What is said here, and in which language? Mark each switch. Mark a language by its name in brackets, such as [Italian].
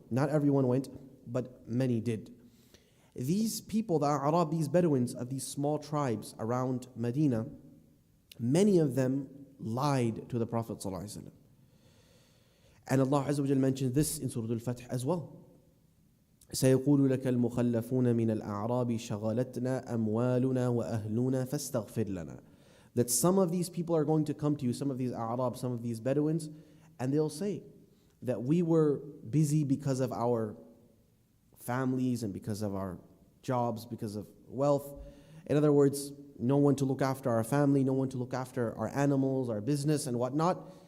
[English] Not everyone went, but many did. These people, the A'rab, these Bedouins of these small tribes around Medina, many of them lied to the Prophet ﷺ. And Allah Azza wa Jal mentions this in Surah Al-Fath as well. [Arabic] سيقول لك المخلفون من الأعراب شغلتنا أموالنا وأهلنا فاستغفر لنا. [English] That some of these people are going to come to you, some of these A'rab, some of these Bedouins, and they'll say that we were busy because of our families and because of our jobs, because of wealth. In other words, no one to look after our family, no one to look after our animals, our business and whatnot.